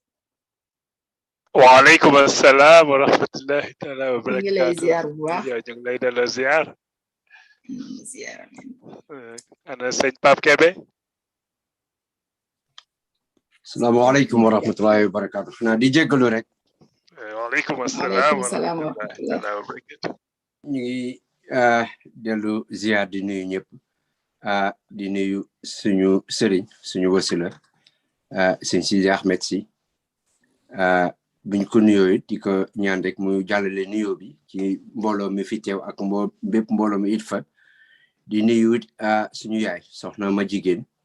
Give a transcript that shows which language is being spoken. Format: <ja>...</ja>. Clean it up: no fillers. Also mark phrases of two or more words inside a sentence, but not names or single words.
<ar>وعليكم السلام ورحمة الله تعالى وبركاته.</ar> <wo>Ñu ngi lay ziar bu baax. Ñu ngi lay delloo ziar. Ziar. Ana sëñ Pape Kébé.</wo> <ar>السلام عليكم ورحمة الله وبركاته.</ar> <wo>Xanaa di jéggalu rek.</wo> <ar>وعليكم السلام و سلام و رحمة الله تعالى وبركاته.</ar> <wo>ñu ngi dellu ziar di nuyu ñëpp di nuyu suñu sëriñ suñu wasila sëñ Sidi Ahmed si buñ ko nuyoo it di ko ñaan rek mu jàllale nuyoo bi ci mbooloo mi fi teew ak bépp mbooloo mi Itfa di nuyu it suñu yaay soxna ma jigéen</wo>